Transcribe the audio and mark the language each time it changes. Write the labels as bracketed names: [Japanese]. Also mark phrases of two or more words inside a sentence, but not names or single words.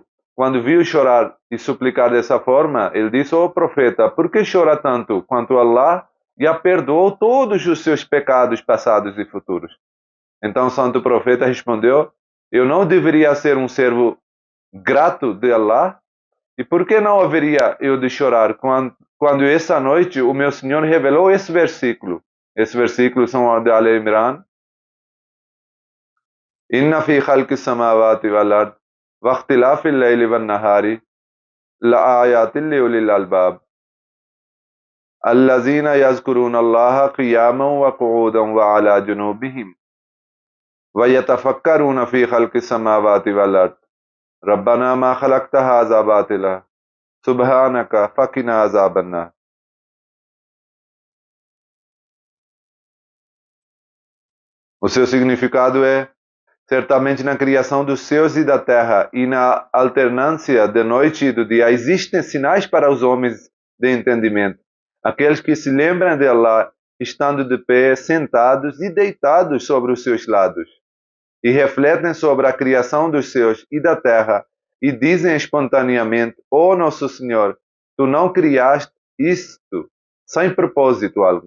[Portuguese] Quando viu chorar e suplicar dessa forma, ele disse: "Ó profeta, por que chora tanto quanto Allah já perdoou todos os seus pecados passados e futuros?" Então o santo profeta respondeu: "Eu não deveria ser um servo grato de Allah? E por que não haveria eu de chorar quando essa noite o meu Senhor revelou esse versículo?" Esse versículo são o de Ali Imran. [Arabic] إن في خلق السماوات والأرض واختلاف الليل والنهار لآيات لأولي الألباب الذين يذكرون الله قياما وقعودا وعلى جنوبهم ويتفكرون في خلق السماوات والأرض ربنا ما خلقت هذا باطلا سبحانك فقنا عذاب النار. [Portuguese] O seu significado é: certamente na criação dos céus e da terra e na alternância de noite e do dia existem sinais para os homens de entendimento, aqueles que se lembram de Allah estando de pé, sentados e deitados sobre os seus lados, e refletem sobre a criação dos céus e da terra e dizem espontaneamente: "Ó nosso Senhor, tu não criaste isto sem propósito algum.